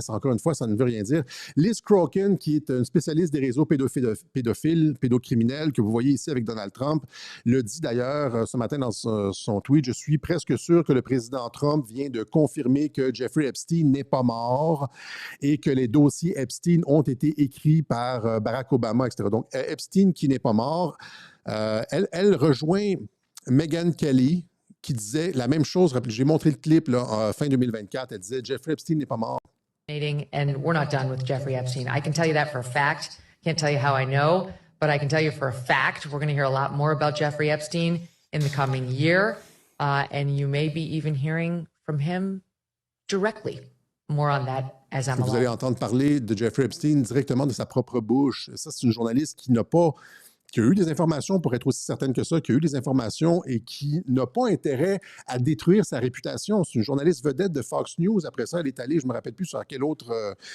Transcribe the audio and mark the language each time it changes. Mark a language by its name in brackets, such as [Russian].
[French] C'est encore une fois, ça ne veut rien dire. Liz Crokin, qui est une spécialiste des réseaux pédocriminels, que vous voyez ici avec Donald Trump, le dit d'ailleurs ce matin dans son tweet « Je suis presque sûr que le président Trump vient de confirmer que Jeffrey Epstein n'est pas mort et que les dossiers Epstein ont été écrits par Barack Obama, etc. » Donc, Epstein qui n'est pas mort, elle rejoint Megyn Kelly, qui disait la même chose. J'ai montré le clip là, fin 2024. Elle disait Jeffrey Epstein n'est pas mort. [English] And we're not done with Jeffrey Epstein. I can tell you that for a fact. Can't tell you how I know, but I can tell you for a fact we're going to hear a lot more about Jeffrey Epstein in the coming year, and you may be even hearing from him directly. More on that as I'm along. [French] Vous allez entendre parler de Jeffrey Epstein directement de sa propre bouche. Ça, c'est une journaliste qui a eu des informations, pour être aussi certaine que ça, qui a eu des informations et qui n'a pas intérêt à détruire sa réputation. C'est une journaliste vedette de Fox News. Après ça, elle est allée, je ne me rappelle plus sur quel autre...